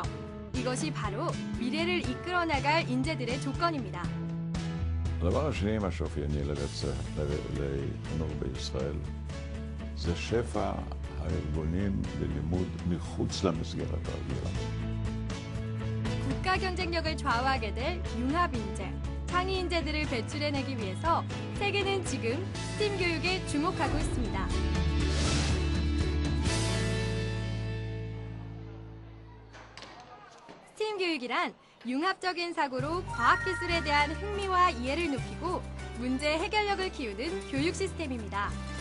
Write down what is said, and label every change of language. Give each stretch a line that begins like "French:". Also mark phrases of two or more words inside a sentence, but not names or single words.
Korean: 이것이 바로 미래를 이끌어 나갈 인재들의 조건입니다.
Hebrew: הדבר השני, מה שאופייני לחינוך בישראל, זה שפע הארגונים ללימוד מחוץ למסגרת הרגילה.
Korean: 국가 경쟁력을 좌우하게 될 융합 인재, 창의 인재들을 배출해내기 위해서 세계는 지금 스팀 교육에 주목하고 있습니다. 스팀 교육이란 융합적인 사고로 과학기술에 대한 흥미와 이해를 높이고 문제 해결력을 키우는 교육 시스템입니다.